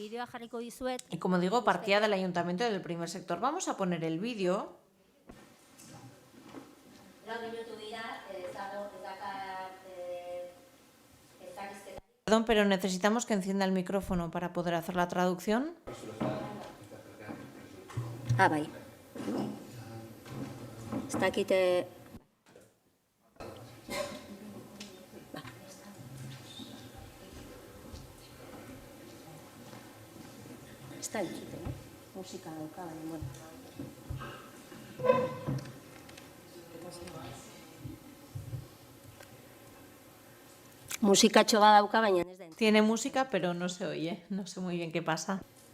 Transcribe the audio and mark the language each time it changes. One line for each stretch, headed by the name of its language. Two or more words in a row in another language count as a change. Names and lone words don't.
Spanish: Y como digo, partía del ayuntamiento y del primer sector. Vamos a poner el vídeo. Perdón, pero necesitamos que encienda el micrófono para poder hacer la traducción.
Basque: Bai. Ez dakite... Ez da entzute, musika dauka, baina, bueno. Musikatxo bat dauka, baina ez da entzute.
Spanish: Tiene música, pero no se oye. No sé muy bien qué pasa.